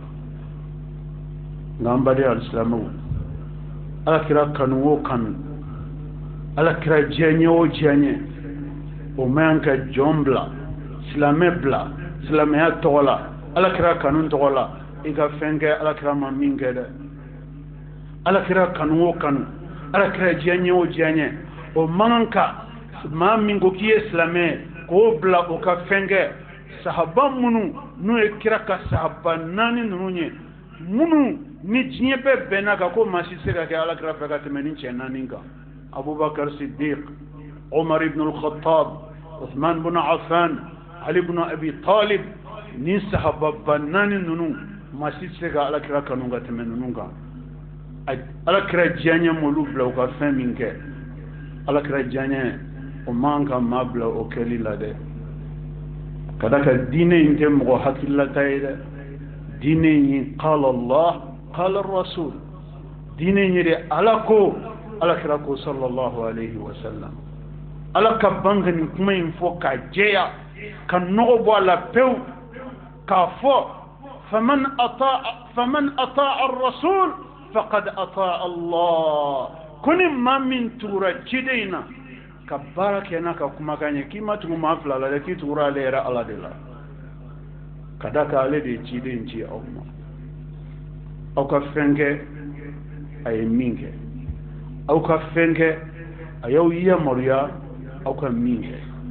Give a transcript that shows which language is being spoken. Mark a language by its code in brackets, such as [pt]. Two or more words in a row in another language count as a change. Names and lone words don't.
[bm] nka an baden alisilamɛw alakira kanu o kanu alakira diɲɛ o diɲɛ o man ka jɔn bila silamɛ bila silamɛya tɔgɔ la alakira kanu tɔgɔ la i ka fɛn kɛ alakira ma min kɛ dɛ alakira kanu o kanu alakira diɲɛ o diɲɛ o man ka maa min ko k'i ye silamɛ k'o bila o ka fɛn kɛ sahaba minnu n'o ye kira ka sahaba 4 ninnu ye minnu ni diɲɛ bɛɛ bɛnna kan ko maa si tɛ se ka kɛ alakira fɛ ka tɛmɛ ni cɛ 4 kan abubakar siddiq umar ibn al-khattab uthman ibn affan ali ibn abi talib ni sahaba 4 ninnu maa si tɛ se ka alakira kanu ka tɛmɛ ninnu kan alakira diɲɛ m'olu bila u ka fɛn min kɛ alakira diɲɛ o man ka maa bila o kɛli la dɛ ka da ka diinɛ in tɛ mɔgɔ hakililata ye dɛ diinɛ in ye [ar] قال الله قال رسول [bm] diinɛ in ye de ala ko alakira ko [ar] صلى الله عليه وسلم [bm] ala ka ban ka nin kuma in fɔ k'a jɛya ka nɔgɔ bɔ a la pewu k'a fɔ [ar] فمن أطاع الرسول فقد أطاع الله [bm] ko ni maa min tugura ciden in na ka baara kɛ n'a ka kumakan ye k'i ma tugu maa fila la dɛ k'i tugura ale yɛrɛ ala de la ka da kan ale de ye ciden ci aw ma aw ka fɛn kɛ a ye min kɛ aw ka fɛn kɛ a y'aw yamaruya aw ka min kɛ